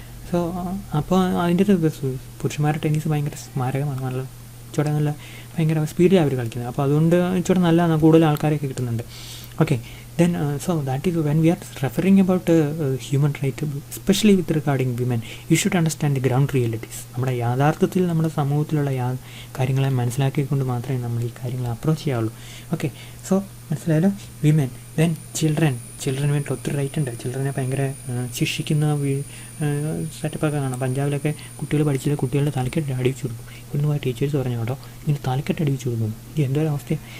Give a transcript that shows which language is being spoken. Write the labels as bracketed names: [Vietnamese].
[Malayalam] So അപ്പോൾ അതിൻ്റെ പുരുഷന്മാരുടെ ടെന്നീസ് ഭയങ്കര സ്മാരകമാണ്, നല്ല ഭയങ്കര സ്പീഡിലാണ് അവർ കളിക്കുന്നത്. അപ്പോൾ അതുകൊണ്ട് നല്ല കൂടുതൽ ആൾക്കാരൊക്കെ കിട്ടുന്നുണ്ട്. Okay, [English] then so that is when we are referring about human right, especially with regarding women, you should understand the ground realities. [Malayalam] നമ്മുടെ യാഥാർത്ഥത്തിൽ നമ്മുടെ സമൂഹത്തിലുള്ള കാര്യങ്ങളെ മനസ്സിലാക്കിക്കൊണ്ട് മാത്രമേ നമ്മൾ ഈ കാര്യങ്ങൾ approach ചെയ്യാവുള്ളൂ. Okay, so മനസ്സിലായാലോ? Women, then children വേണ്ടി ഒത്തിരി റൈറ്റ് ഉണ്ട്. ചിൽഡ്രനെ ഭയങ്കര ശിക്ഷിക്കുന്ന സെറ്റപ്പൊക്കെ കാണാം. പഞ്ചാബിലൊക്കെ കുട്ടികൾ പഠിച്ചില്ല, കുട്ടികളുടെ തലക്കെട്ട് അടിച്ചു കൊടുക്കും. ഇവിടുന്ന് പോയ ടീച്ചേഴ്സ് പറഞ്ഞു കേട്ടോ, ഇങ്ങനെ തലക്കെട്ട് അടിച്ചു കൊടുക്കുന്നു. ഇത് എന്തോരവസ്ഥ!